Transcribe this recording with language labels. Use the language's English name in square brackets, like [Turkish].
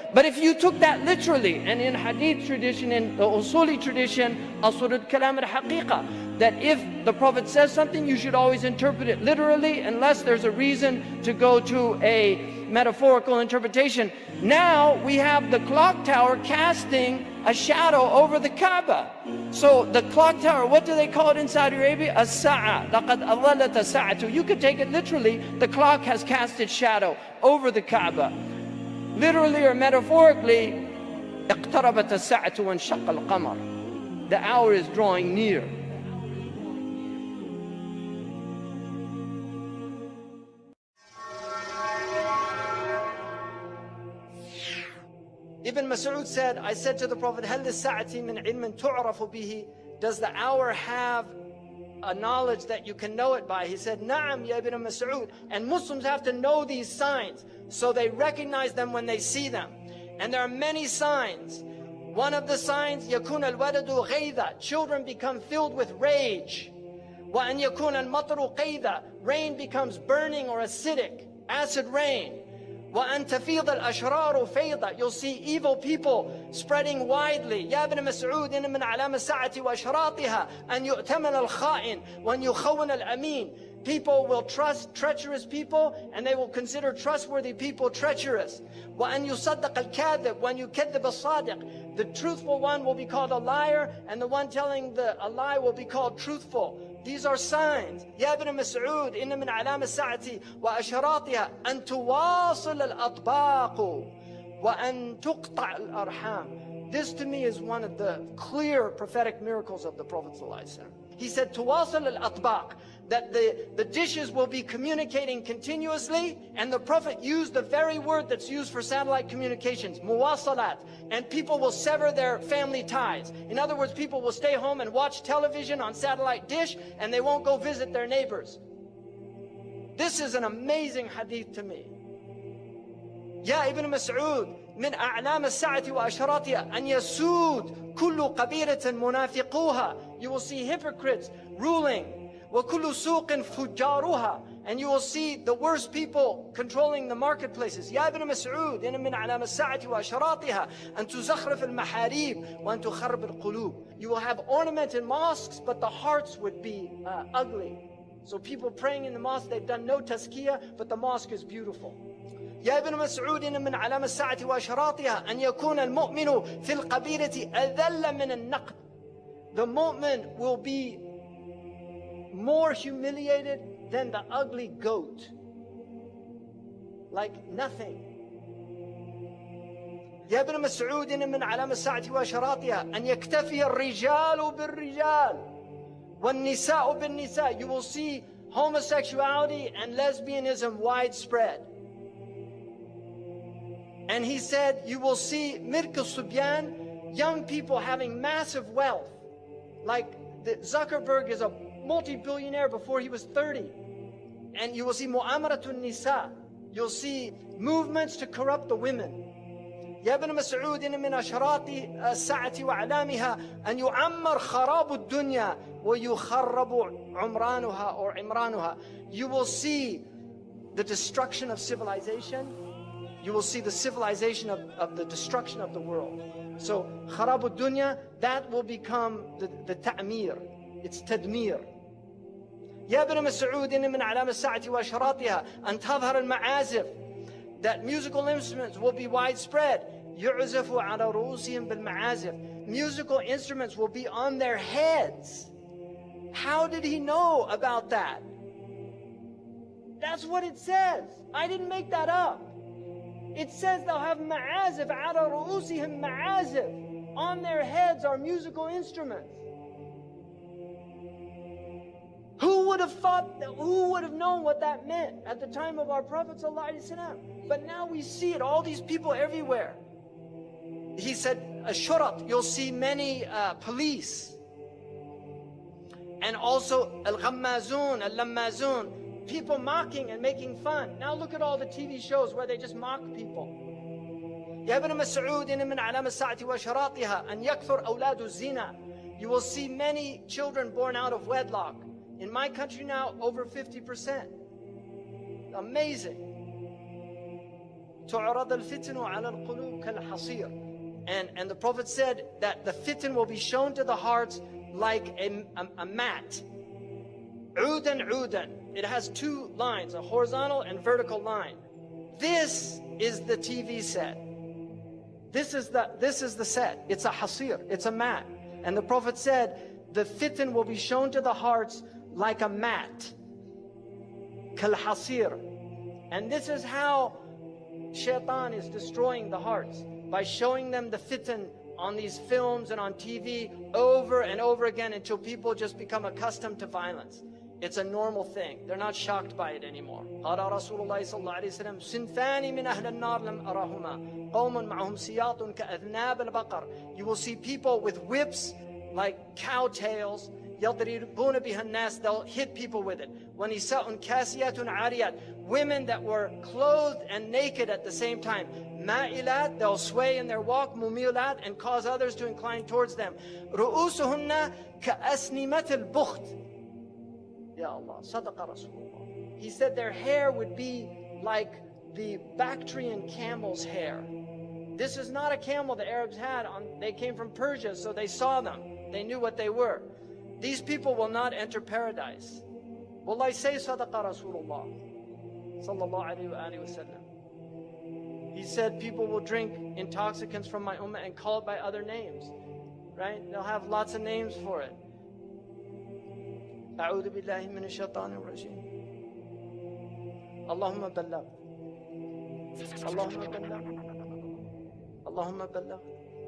[English] But if you took that literally, and in hadith tradition, in the usuli tradition, [Arabic] asrul kalam al-haqiqa, [English] that if the Prophet says something, you should always interpret it literally, unless there's a reason to go to a metaphorical interpretation. Now we have the clock tower casting a shadow over the Kaaba. So the clock tower, what do they call it in Saudi Arabia? [Arabic] As-sa'a. لَقَدْ أَظَلَّتَ السَّاعَةُ. [English] You could take it literally, the clock has cast its shadow over the Kaaba. Literally or metaphorically, [Arabic] اقتربت الساعة وانشق القمر. [English] The hour is drawing near. Ibn Mas'ud said, I said to the Prophet, [Arabic] هل للساعة من علم تعرف به? [English] Does the hour have a knowledge that you can know it by? He said, [Arabic] نعم يا [English] Ibn Mas'ud. And Muslims have to know these signs so they recognize them when they see them. And there are many signs. One of the signs, [Arabic] يكون الولد غيظا. [English] Children become filled with rage. [Arabic] وأن يكون المطر قيظا. [English] Rain becomes burning or acidic, acid rain. [Arabic] وأن تفيض الأشرار فيضا. [English] You'll see evil people spreading widely. [Arabic] يا ابن مسعود إن من علامة الساعة وأشراطها أن يؤتمن الخائن وأن يخون الأمين. [English] People will trust treacherous people, and they will consider trustworthy people treacherous. [Arabic] وأن يصدق الكاذب وأن يكذب الصادق. [English] The truthful one will be called a liar, and the one telling a lie will be called truthful. These are signs. [Arabic] يا ابن مسعود إن من علامة الساعة وأشراطها أن تواصل الأطباق وأن تقطع الأرحام. [English] This to me is one of the clear prophetic miracles of the Prophet ﷺ. He said, [Arabic] تواصل الأطباق, [English] that the dishes will be communicating continuously, and the Prophet used the very word that's used for satellite communications, muwasalat, and people will sever their family ties. In other words, people will stay home and watch television on satellite dish, and they won't go visit their neighbors. This is an amazing hadith to me. [Arabic] يا ابن مسعود من أعلام الساعة وأشراطها أن يسود كل قبيلة منافقوها. [English] You will see hypocrites ruling. [Arabic] وكل سوق فجارها. [English] And you will see the worst people controlling the marketplaces. [Arabic] يا ابن مسعود إن من أعلام الساعة وأشراطها أن تزخرف المحاريب وأن تخرب القلوب. [English] You will have ornamented mosques, but the hearts would be ugly. So people praying in the mosque, they've done no tazkiyah, but the mosque is beautiful. [Arabic] يا ابن مسعود إن من علامة الساعة وأشراطها أن يكون المؤمن في القبيلة أذل من النقد. [English] The mu'min will be more humiliated than the ugly goat. Like nothing. [Arabic] يا ابن مسعود إن من علامة الساعة وأشراطها أن يكتفي الرجال بالرجال والنساء بالنساء. [English] You will see homosexuality and lesbianism widespread. And he said, you will see Mirk al-Subyan, young people having massive wealth. Like Zuckerberg is a multi-billionaire before he was 30. And you will see Mu'amaratun Nisa. You'll see movements to corrupt the women. [Arabic] يا ابن مسعود إن من أشراط الساعة وأعلامها أن يعمر خراب الدنيا ويخرب عمرانها or عمرانها. [English] You will see the destruction of civilization. You will see the civilization of the destruction of the world. So [Arabic] خراب الدنيا, [English] that will become the ta'mir. It's tadmir. [Arabic] يا ابن مسعود إن من علامة الساعة وأشراطها أن تظهر المعازف. [English] That musical instruments will be widespread. [Arabic] يعزف على رؤوسهم بالمعازف. [English] Musical instruments will be on their heads. How did he know about that? That's what it says. I didn't make that up. It says they'll have ma'azif. [Arabic] على رؤوسهم ma'azif. [English] On their heads are musical instruments. Who would have thought that, who would have known what that meant at the time of our Prophet ﷺ? But now we see it, all these people everywhere. He said, Ashurat, you'll see many police. And also Al-Ghammazun, Al-Lammazun, people mocking and making fun. Now look at all the TV shows where they just mock people. [Arabic] يا ابن مسعود إن من علامة الساعة وأشراطها أن يكثر أولاد الزنا. [English] You will see many children born out of wedlock. In my country now, over 50%. Amazing. [Arabic] تعرض الفتن على القلوب كالحصير. [English] And the Prophet said that the fitan will be shown to the hearts like a mat. [Arabic] عودا عودا. [English] It has two lines, a horizontal and vertical line. This is the TV set. This is the set. It's a hasir. It's a mat. And the Prophet said the fitan will be shown to the hearts like a mat. [Arabic] Kal-hasir. [English] And this is how shaitan is destroying the hearts, by showing them the fitan on these films and on TV over and over again until people just become accustomed to violence. It's a normal thing. They're not shocked by it anymore. [Arabic] قال رسول الله صلى الله عليه وسلم صنفان من أهل النار لم أراهما قوم معهم سياط كأذناب البقر. [English] You will see people with whips like cow tails. [Arabic] يضربون بها الناس. [English] They'll hit people with it. [Arabic] ونساء كاسيات عاريات. [English] Women that were clothed and naked at the same time. مائلات, they'll sway in their walk. مميلات, and cause others to incline towards them. [Arabic] رؤوسهن كأسنمة البخت. Ya Allah, Sadaqa Rasulullah. [English] He said their hair would be like the Bactrian camel's hair. This is not a camel the Arabs had. They came from Persia, so they saw them. They knew what they were. These people will not enter paradise. Wallahi, say [Arabic] Sadaqa Rasulullah sallallahu alayhi wa sallam. [English] He said people will drink intoxicants from my ummah and call it by other names. Right? They'll have lots of names for it. [Arabic] أعوذ بالله من الشيطان الرجيم. اللهم بلغ. اللهم بلغ. اللهم بلغ.